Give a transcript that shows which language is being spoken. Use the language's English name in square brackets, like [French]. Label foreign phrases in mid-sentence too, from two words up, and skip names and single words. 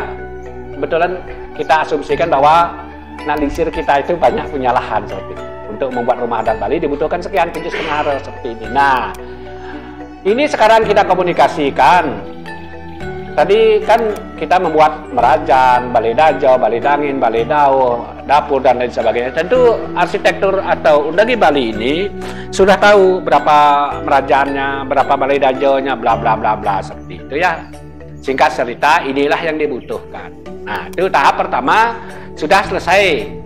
[Indonesian] Kebetulan kita asumsikan bahwa nalisir kita itu banyak punya lahan seperti itu. Untuk membuat rumah adat Bali dibutuhkan sekian 7,5 aro seperti ini. Nah, ini sekarang kita komunikasikan. Tadi kan kita membuat merajan, balai dajo, balai dangin, balai dao, dapur dan lain sebagainya. Tentu arsitektur atau Undagi Bali ini sudah tahu berapa merajannya, berapa balai dajonya, bla bla bla bla seperti itu ya. Singkat cerita, inilah yang dibutuhkan. Nah, itu tahap pertama sudah selesai.